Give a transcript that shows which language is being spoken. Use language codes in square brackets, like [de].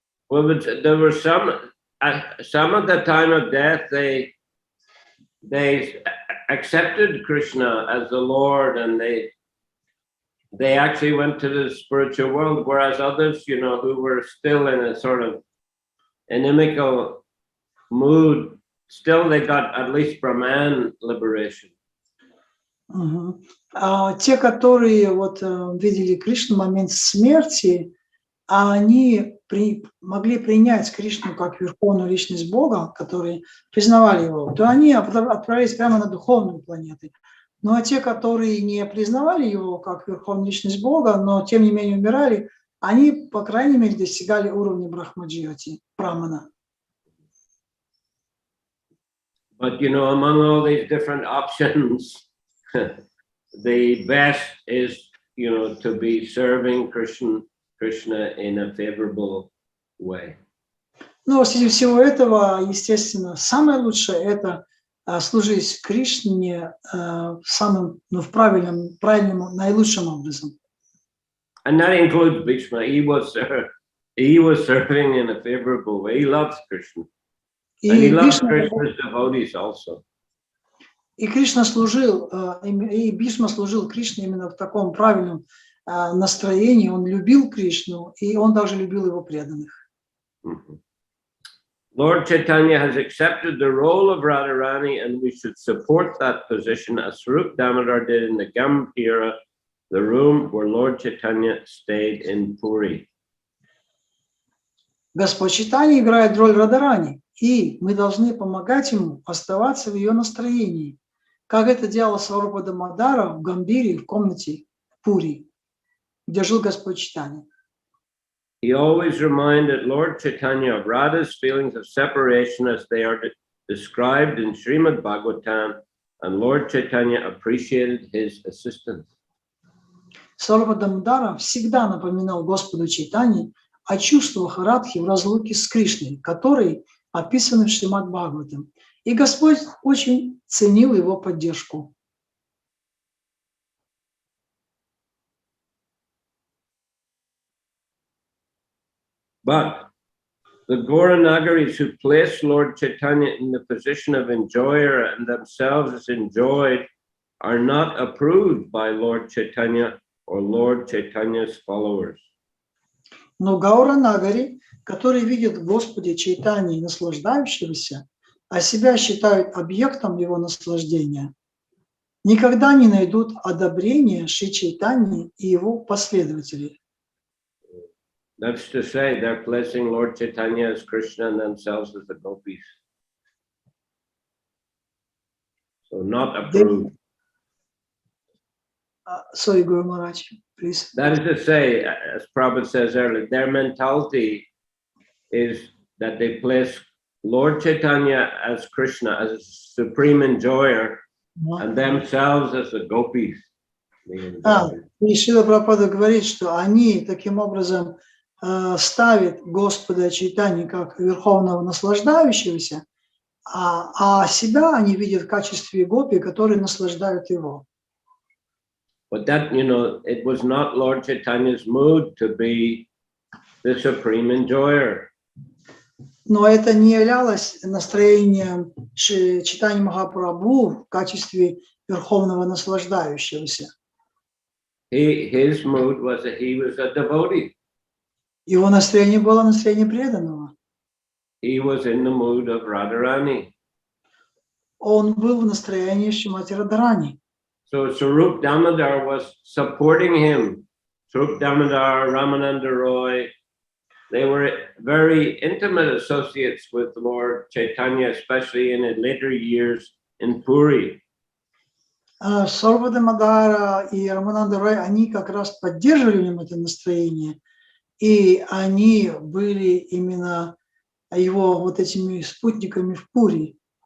[en] Well, but there were some at the time of death, they accepted Krishna as the Lord, and they actually went to the spiritual world, whereas others, you know, who were still in a sort of inimical mood, still they got at least Brahman liberation. [ru] Те, которые вот видели Кришну в момент смерти, они могли принять Кришну как верховную личность Бога, которые признавали его, то они отправились прямо на духовную планету. Ну а те, которые не признавали его как верховную личность Бога, но тем не менее умирали, они, по крайней мере, достигали уровня брахмаджьоти, прамана. [en] But you know, among all these different options, the best is, you know, to be serving Krishna in a favorable way. [ru] Но среди всего этого, естественно, самое лучшее – это служить Кришне самым, в правильном, наилучшим образом. [en] And that includes Bhishma. He was serving in a favorable way. He loves Krishna. And he loves Krishna's devotees also. [ru] И Кришна служил, и Бхишма служил Кришне именно в таком правильном настроении. Он любил Кришну, и он также любил его преданных. [en] Lord Chaitanya has accepted the role of Radharani, and we should support that position as Swarup Damodar did in the Gambhira, the room where Lord Chaitanya stayed in Puri. [ru] Господь Чайтаньи играет роль Радхарани, и мы должны помогать ему оставаться в ее настроении, как это делал Сварупа Дамодара в Гамбире, в комнате в Пури, где жил Господь Чайтанья. [en] He always reminded Lord Chaitanya of Radha's feelings of separation as they are described in Srimad Bhagavatam, and Lord Chaitanya appreciated his assistance. [ru] Сварупа Дамодара всегда напоминал Господу Чайтаньи о чувствах Радхи в разлуке с Кришной, которые описаны в Шримад Бхагаватам. И Господь очень ценил его поддержку. [en] But the Gauranagaris who place Lord Chaitanya in the position of enjoyer and themselves as enjoyed are not approved by Lord Chaitanya or Lord Chaitanya's followers. [ru] Но Гауранагари, которые видят в Господе Чайтаньи наслаждающегося, а себя считают объектом его наслаждения, никогда не найдут одобрения Шри Чайтаньи и его последователей. [en] That's to say, they're placing Lord Chaitanya as Krishna and themselves as the gopis. So not approved. Sorry, Guru Maharaj, please. That is to say, as Prabhupada says earlier, their mentality is that they place Lord Chaitanya as Krishna, as a supreme enjoyer, and themselves as the gopis. [ru] И Шрила Прабхупада говорит, что они таким образом ставят Господа Чайтаньи как верховного наслаждающегося, а себя они видят в качестве гопи, которые наслаждают его. [en] But that, you know, it was not Lord Chaitanya's mood to be the supreme enjoyer. [ru] Но это не являлось настроением Чайтаньи Махапрабху в качестве верховного наслаждающегося. [en] His mood was that he was a devotee. [ru] Его настроение было настроение преданного. [en] He was in the mood of Radharani. [ru] Он был в настроении Шримати Радхарани. [en] So Swarup Damodar was supporting him. Swarup Damodar, Ramananda Roy, they were very intimate associates with Lord Chaitanya, especially in his later years in Puri. [ru] Сварупа Дамодара и Рамананда Рой, они как раз поддерживали в нем это настроение, и они были именно его вот этими спутниками в Пури.